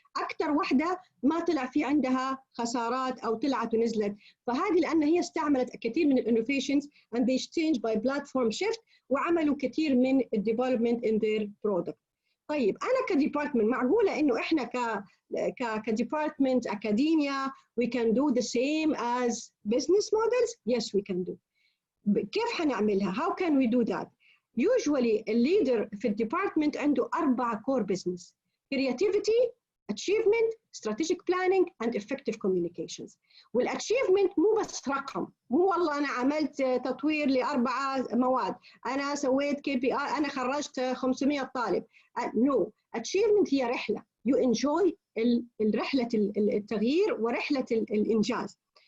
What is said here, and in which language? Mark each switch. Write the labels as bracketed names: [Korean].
[Arabic] أكثر واحدة ما طلع في عندها خسارات أو طلعت ونزلت، فهذه لأن هي استعملت كثير من الانوفيشنز [English] and they changed by platform shift [Arabic] وعملوا كثير من الديفلوبمنت [English] in their product. [Arabic] طيب أنا كديبارتمنت معقولة إنه إحنا كديبارتمنت أكاديميا [English] we can do the same as business models? Yes we can do. [Arabic] كيف حنعملها؟ [English] How can we do that? Usually a leader [Arabic] في الديبارتمنت عنده [English] 4 core business: creativity, achievement, strategic planning and effective communications. [Arabic] والachievement مو بس رقم، مو والله أنا عملت تطوير ل4 مواد، أنا سويت KPI، أنا خرجت 500 طالب. No, achievement هي رحلة. [English] You enjoy [Arabic] رحلة التغيير ورحلة الإنجاز.